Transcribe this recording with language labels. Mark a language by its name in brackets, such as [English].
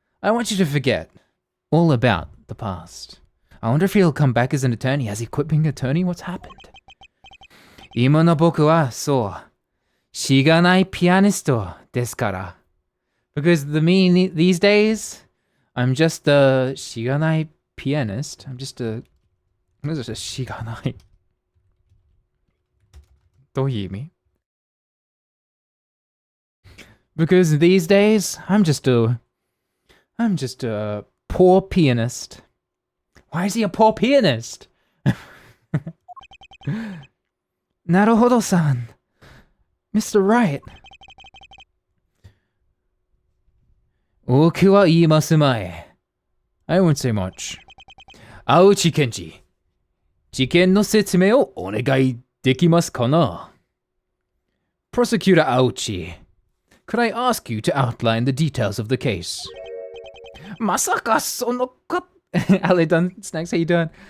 [English] I want you to forget all about the past. I wonder if he'll come back as an attorney. Has he quit being an attorney? What's happened? [Japanese] 今の僕は、そう。しがないピアニストですから。 [English] Because these days, I'm just a しがない pianist. I'm just a... What is it? しがない。 [Japanese] どういう意味? [English] Because these days, I'm just a poor pianist. Why is he a poor pianist? [Japanese] なるほどさん。Mr. Wright. 僕は言いますまい。 [English] I won't say much. [Japanese] 青内検事。事件の説明をお願いできますかな? [English] Prosecutor Auchi, could I ask you to outline the details of the case? [Japanese] まさかそのか... [English] Ale done, Snacks, how you doing?